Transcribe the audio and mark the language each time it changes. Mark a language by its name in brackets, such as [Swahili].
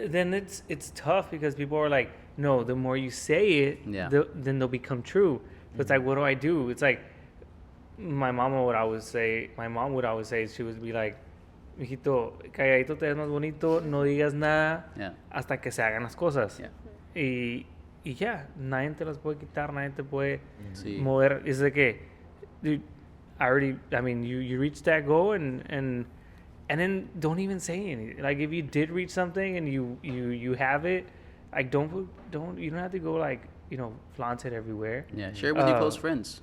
[English] then it's tough because people are like, no, the more you say it, Yeah. then they'll become true. So it's like, what do I do? It's like my mom would always say, she would be like, [Spanish] mijito, calladito te ves más bonito, no digas nada [English] Yeah. [Spanish] hasta que se hagan las cosas. [English] Yeah. [Spanish] Y ya, nadie te las puede quitar, nadie te puede Sí. mover. Es de que, [English] dude, I mean, you reached that goal and then don't even say anything. Like, if you did reach something and you have it, like, you don't have to go like, you know, flaunt it everywhere. Yeah, share it with your close friends,